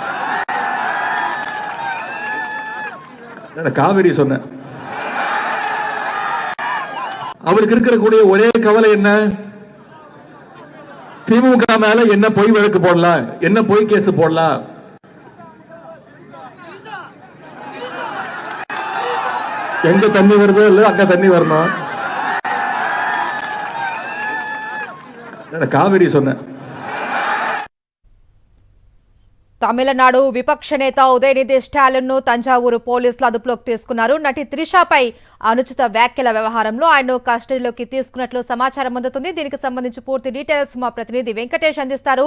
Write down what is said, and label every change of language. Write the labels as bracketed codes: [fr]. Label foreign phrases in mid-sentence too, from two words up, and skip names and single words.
[ta] காவிரி சொன்ன அவருக்கு இருக்கக்கூடிய ஒரே கவலை என்ன, திமுக மேல என்ன பொய் வழக்கு போடலாம், என்ன பொய் கேஸ் போடலாம். எங்க தண்ணி வருதோ இல்ல அங்க தண்ணி வரணும். காவிரி சொன்ன [te] తమిళనాడు విపక్ష నేత ఉదయనిధి స్టాలిన్ ను తంజావూరు పోలీసులు అదుపులోకి తీసుకున్నారు. నటి త్రిషపై అనుచిత వ్యాఖ్యల వ్యవహారంలో ఆయన్ను కస్టడీలోకి తీసుకున్నట్లు సమాచారం అందుతుంది. దీనికి సంబంధించి పూర్తి డీటెయిల్స్ మా ప్రతినిధి వెంకటేష్ అందిస్తారు.